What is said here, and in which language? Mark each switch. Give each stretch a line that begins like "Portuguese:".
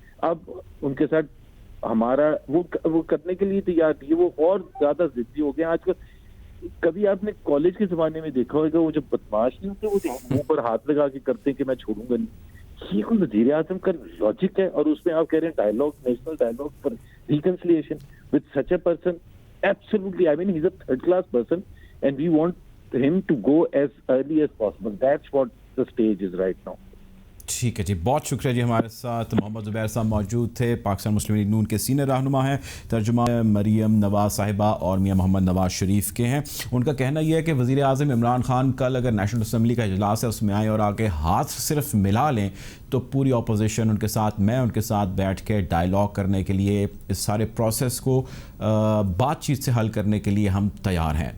Urdu: اب ان کے ساتھ ہمارا وہ کرنے کے لیے تیار تھی, وہ اور زیادہ ضدی ہو گئے آج کل. کبھی آپ نے کالج کے زمانے میں دیکھا ہوگا, وہ جو بدماش نہیں ہوتے, وہ منہ پر ہاتھ لگا کے کرتے ہیں کہ میں چھوڑوں گا نہیں. یہ کوئی وزیر اعظم کا لاجک ہے؟ اور اس میں آپ کہہ رہے ہیں dialogue,
English: National dialogue for reconciliation with such a person. Absolutely, I mean he's a third class person and we want him to go as early as possible. That's what the stage is right now.
Urdu: ٹھیک ہے جی, بہت شکریہ جی. ہمارے ساتھ محمد زبیر صاحب موجود تھے, پاکستان مسلم league نون کے سینئر رہنما ہیں, ترجمہ مریم نواز صاحبہ اور میاں محمد نواز شریف کے ہیں. ان کا کہنا یہ ہے کہ وزیر اعظم عمران خان کل اگر نیشنل اسمبلی کا اجلاس ہے اس میں آئیں اور آ کے ہاتھ صرف ملا لیں تو پوری اپوزیشن ان کے ساتھ, میں ان کے ساتھ بیٹھ کے ڈائلاگ کرنے کے لیے, اس سارے پروسیس کو بات چیت سے حل کرنے کے لیے ہم تیار ہیں.